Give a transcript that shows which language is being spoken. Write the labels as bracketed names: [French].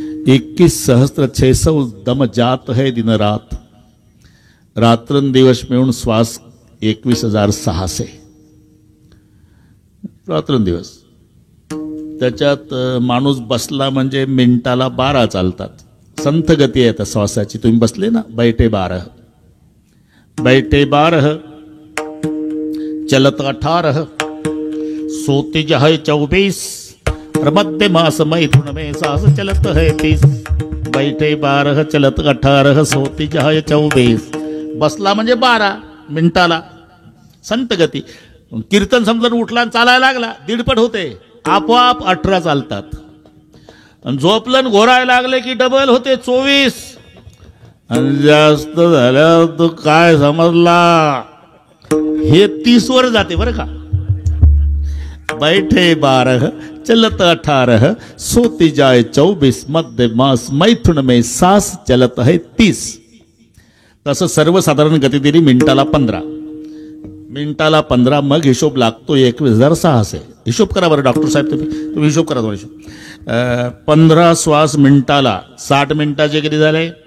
[Hindi] 21,600 दम जात है दिन रात. [Marathi] रात्रंदिवस मिळून श्वास 21,600 रात्रंदिवस. त्याच्यात माणूस बसला म्हणजे मिनिटाला 12 चालतात. संथ गती आहे त्या श्वासाची. तुम्ही बसले ना, [Hindi] बैठे 12, बैठे 12, चलत 18, सोते जह 24, और मध्य मास मैथुन में सास चलत है 30. बैठे 12, चलत 18, सोती जह 24. [Marathi] बसला म्हणजे 12 मिनिटाला. संत गती. कीर्तन समजून उठला आणि चालायला लागला, 1.5 होते, आपोआप 18 चालतात. आणि झोपलन घोरायला लागले की डबल होते 24. आणि जास्त झाल्यावर तो काय समजला, हे 30 वर जाते बरं का. [Hindi] बैठे 12 चलत 18 सोती जाए 24 मध्य मास मैथुन में सास चलत है 30. [Marathi] तसं सर्वसाधारण गती दिली मिनिटाला 15 मग हिशोब लागतो 21,600. हिशोब करा बरं डॉक्टर साहेब, तुम्ही हिशोब करा दोन हिशोब. 15 श्वास मिनिटाला 60 मिनिटाचे किती झाले?